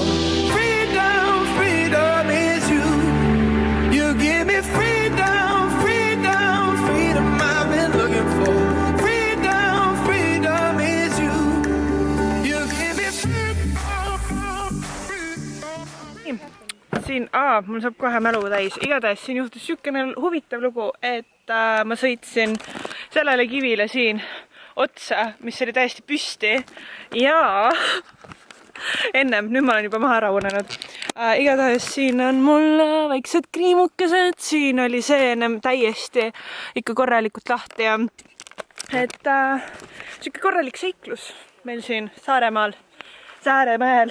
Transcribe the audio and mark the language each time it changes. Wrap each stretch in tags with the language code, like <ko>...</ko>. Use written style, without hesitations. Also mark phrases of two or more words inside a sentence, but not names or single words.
<en>Freedom, freedom is you. You give me freedom, freedom, freedom I've been looking for. Freedom, freedom is you. You give me freedom, freedom.</en> <et>Siin, mul saab kohe mälu täis. Igatahes siin juhtus sükene huvitav lugu, et ma sõitsin sellele kivile siin otsa, mis oli täiesti püsti ja ennem, nüüd ma olen juba maha ära unenud. Igatahes siin on mul väiksed kriimukesed, siin oli see ennem täiesti ikka korralikult lahti ja et siuke korralik seiklus meil siin Saaremäel.</et>